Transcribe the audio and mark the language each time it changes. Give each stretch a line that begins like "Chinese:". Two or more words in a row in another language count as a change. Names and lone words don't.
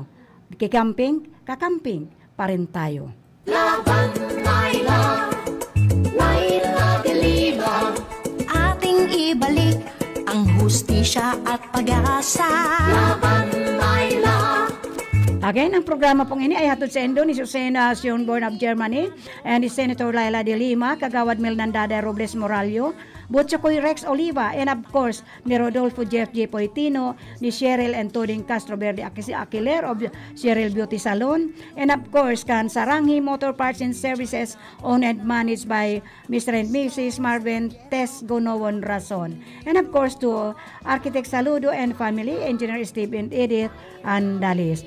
Filipino: Kakamping pa rin tayo. Laban, Laila, Laila de Lima, ating ibalik ang hustisya at pag-asa. Laban, Laila.
English: Again,
Bikol: ang programa pong ini ay hatod sa Indo ni Susana Sionborn
English: of Germany
Bikol: and ni Senator Laila de Lima, Kagawad Milnandada Robles Morallo, Butchokoy Rex Oliva,
English: and of course,
Bikol: ni Rodolfo Jeff J.
English: Poitino, ni Cheryl and Tuding Castro Verde Aquiler of Cheryl Beauty Salon, and of course, kan Saranghi Motor Parts and Services, owned and managed by Mr. and Mrs. Marvin Tess Gonowon Rason. And of course, to Architect Saludo and family, Engineer Steve and Edith Andalis.